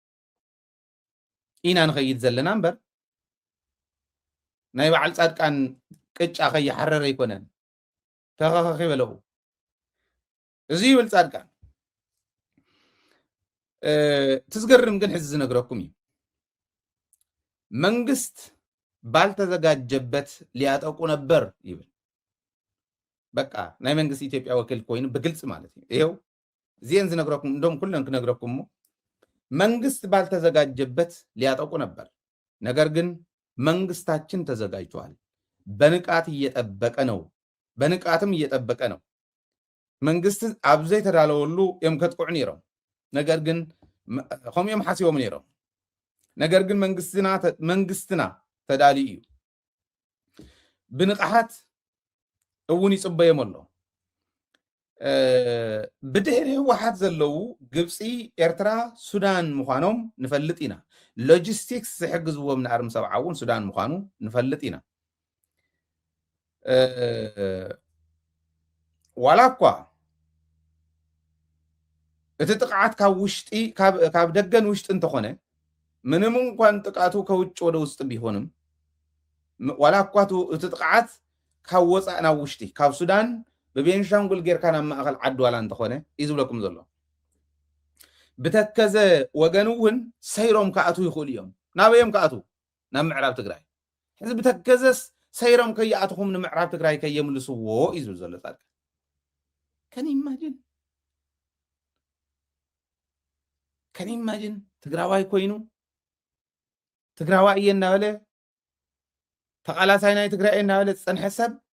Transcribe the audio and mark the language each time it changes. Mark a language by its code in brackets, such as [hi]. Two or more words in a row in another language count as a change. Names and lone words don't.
[ti] ኢና ንኸይድ ዘለና እምበር ናይ በዓል ጻድቃን ቅጫ ከይሓረረ ኣይኮነን ተኸኸኺ በለዉ እዚ ይብል ጻድቃን ትዝገርም ግን ሕዚ ዝነግረኩም እዩ [am] መንግስት ባልተዘጋጀበት ሊያጠቁ ነበር [ti] ይብል በቃ ናይ መንግስት ኢትዮጵያ ወኪል ኮይኑ ብግልጽ ማለት እዩ ይሄው ዚን ዝነግረኩም እንደውም ኩለን ክነግረኩም [am] መንግስት ባልተዘጋጀበት ሊያጠቁ ነበር ነገር ግን መንግስታችን ተዘጋጅቷል በንቃት እየጠበቀ ነው [ti] በንቃትም እየጠበቀ ነው መንግስት ኣብዘይ ተዳለወሉ እዮም ከጥቁዕ ነይሮም ነገር ግን ከምኦም ሓሲቦም ነይሮም ነገር ግን መንግስትና ተዳልዩ እዩ ብንቃሓት እውን ይጽበዮም ኣሎ ብድሕሪ ህወሓት ዘለው ግብፂ ኤርትራ ሱዳን ምዃኖም ንፈልጥ ኢና ሎጂስቲክስ ዝሕግዝዎም ንኣርሚ 70 እውን ሱዳን ምዃኑ ንፈልጥ ኢና ዋላ እኳ እቲ ጥቅዓት ካብ ደገን ውሽጢ እንተኾነ [am] ምንም እንኳን ጥቃቱ ከውጭ ወደ ውስጥ ቢሆንም [ti] ዋላ እኳ እቲ ጥቅዓት ካብ ወፃእ ናብ ውሽጢ ካብ ሱዳን ብቤንሻንጉል ጌርካ ናብ ማእኸል ዓዲ ዋላ እንተኾነ እዩ ዝብለኩም ዘሎ ብተከዘ ወገን እውን ሰይሮም ከኣቱ ይኽእሉ እዮም ናበዮም ከኣቱ ናብ ምዕራብ ትግራይ ሕዚ ብተከዘስ ሰይሮም ከይኣትኹም ንምዕራብ ትግራይ ከየምልስዎ እዩ ዝብል ዘሎ ጻድቃን ከን ኢማጂን ትግራዋይ ኮይኑ ትግራዋይ እየ እናበለ ተቃላሳይ ናይ ትግራይ እናበለ ዝፀንሐ ሰብ